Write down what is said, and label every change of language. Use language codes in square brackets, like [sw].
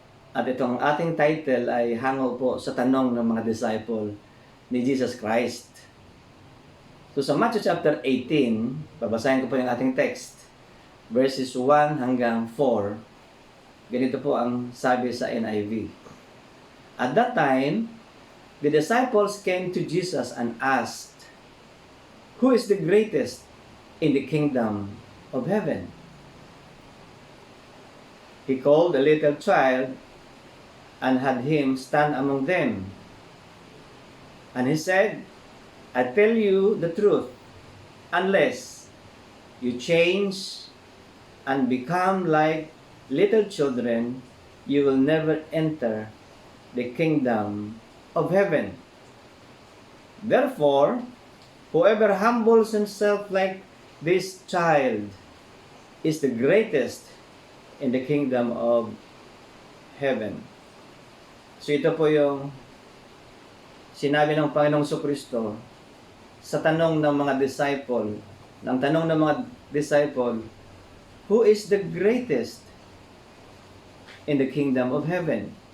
[tl] At itong ating title ay hango po sa tanong ng mga disciple ni Jesus Christ. So sa Matthew chapter 18, babasahin ko po yung ating text, verses 1 hanggang 4. Ganito po ang sabi sa NIV. [en] At that time, the disciples came to Jesus and asked, Who is the greatest in the kingdom of heaven? He called a little child and had him stand among them. And he said, I tell you the truth, unless you change and become like little children, you will never enter the kingdom of heaven. Therefore, whoever humbles himself like this child is the greatest in the kingdom of heaven. [tl] So ito po yung sinabi ng Panginoong Jesucristo sa tanong ng mga disciple. Ng tanong ng mga disciple, [en] who is the greatest in the kingdom of heaven?